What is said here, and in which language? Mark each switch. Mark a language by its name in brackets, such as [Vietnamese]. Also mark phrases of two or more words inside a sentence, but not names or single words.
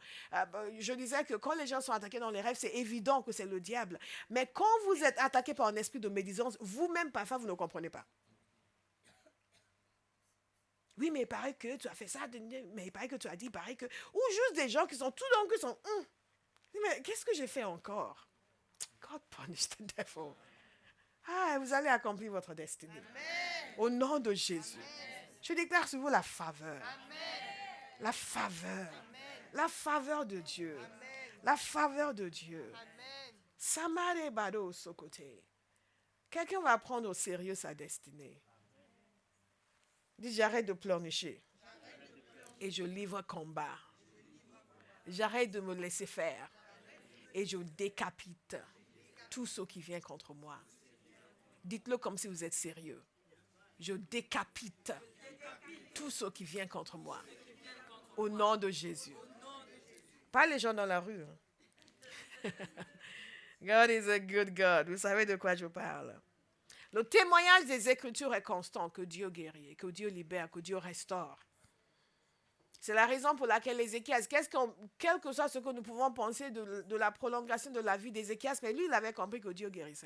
[French] Je disais que quand les gens sont attaqués dans les rêves, c'est évident que c'est le diable. Mais quand vous êtes attaqué par un esprit de médisance, vous-même, parfois, vous ne comprenez pas. Oui, mais il paraît que tu as fait ça, mais il paraît que tu as dit, il paraît que... Ou juste des gens qui sont tout d'un coup, qui sont... Mais qu'est-ce que j'ai fait encore? [English] God punish the devil. [French] Vous allez accomplir votre destinée. Amen. Au nom de Jésus. Amen. Je déclare sur vous la faveur. Amen. La faveur. Amen. La faveur de Dieu. Amen. La faveur de Dieu. Samare bado sokote. Quelqu'un va prendre au sérieux sa destinée. Dis, j'arrête de pleurnicher. Et je livre combat. J'arrête de me laisser faire. Et je décapite tout ce qui vient contre moi. Dites-le comme si vous êtes sérieux. Je décapite tout ce qui vient contre moi. Au nom de Jésus. Pas les gens dans la rue. [English] God is a good God. [French] Vous savez de quoi je parle. Le témoignage des Écritures est constant, que Dieu guérit, que Dieu libère, que Dieu restaure. C'est la raison pour laquelle Ézéchias, quel que soit ce que nous pouvons penser de la prolongation de la vie d'Ézéchias, mais lui, il avait compris que Dieu guérissait.